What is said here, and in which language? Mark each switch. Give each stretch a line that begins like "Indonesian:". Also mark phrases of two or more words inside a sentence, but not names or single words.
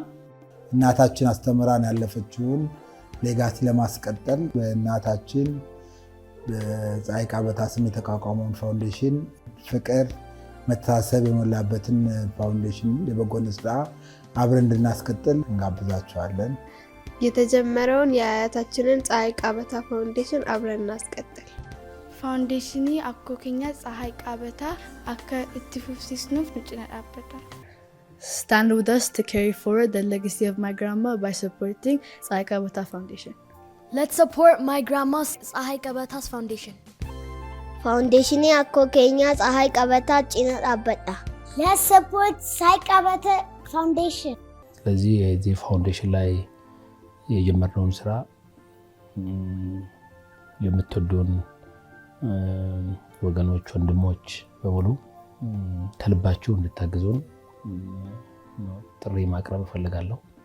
Amharic: እናታችን አስተምራን ያለፈችውን ሌጋሲ ለማስቀጠል በእናታችን በፀሐይ ቃበታ ስም የተቋቋመውን ፋውንዴሽን ፍቅር፣ መተሳሰብ የሞላበትን ፋውንዴሽን የበጎነት ስራ አብረን እንድናስቀጥል እንጋብዛቸዋለን። የተጀመረውን የአያታችንን ፀሐይ ቃበታ ፋውንዴሽን አብረን እናስቀጥል።
Oromo: Faawundeeshinii akkoo keenya ፀሐይ ቃበታ akka itti fufsiisnuuf nu cina dhaabbata.
English: Stand with us to carry forward the legacy of my grandma by supporting Tsahai Kabata Foundation. Let's support my grandma's Tsahai Kabata's foundation.
Oromo: Faawundeeshinii akkoo keenya ፀሐይ ቃበታ cina dhaabbata.
English: Let's support Tsahai Kabata Foundation.
Amharic: ስለዚህ የዚህ ፋውንዴሽን ላይ የጀመርነውን ስራ የምትወዱን ወገኖች፣ ወንድሞች በሙሉ ከልባችሁ እንድታግዙን ጥሪ ማቅረብ እፈልጋለሁ።